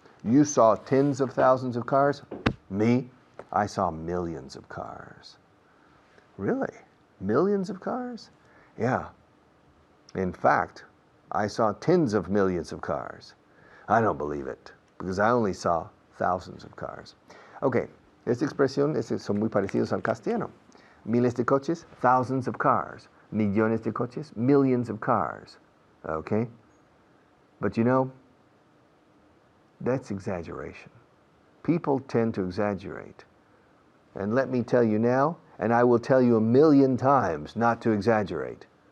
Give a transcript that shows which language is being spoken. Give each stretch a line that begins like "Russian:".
English: You saw tens of thousands of cars? Me, I saw millions of cars. Really? Millions of cars? Yeah. In fact, I saw tens of millions of cars. I don't believe it, because I only saw thousands of cars.
Spanish: Okay, esta expresión son muy parecidos al castellano. Miles de coches,
English: thousands of cars.
Spanish: Millones de coches,
English: millions of cars. Okay? But you know, That's exaggeration. People tend to exaggerate. And let me tell you now, and I will tell you 1,000,000 times not to exaggerate.